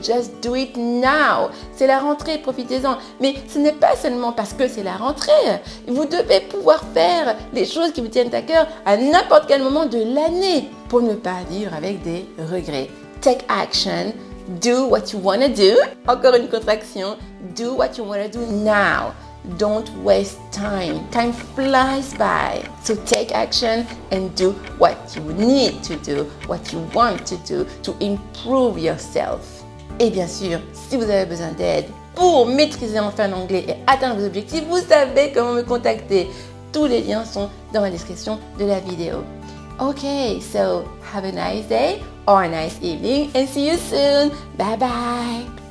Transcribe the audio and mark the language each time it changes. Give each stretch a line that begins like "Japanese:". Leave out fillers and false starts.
French: Just do it now. C'est la rentrée, profitez-en. Mais ce n'est pas seulement parce que c'est la rentrée. Vous devez pouvoir faire les choses qui vous tiennent à cœur à n'importe quel moment de l'année pour ne pas vivre avec des regrets. Take action.
English: Do what you want to do. Encore une contraction. Do what you want to do now. Don't waste time. Time flies by. So take action and do what you need to do, what you want to do to improve yourself.
French: Et bien sûr, si vous avez besoin d'aide pour maîtriser enfin l'anglais et atteindre vos objectifs, vous savez comment me contacter. Tous les liens sont dans la description de la vidéo.
English: Okay, so have a nice day or a nice evening and see you soon. Bye bye.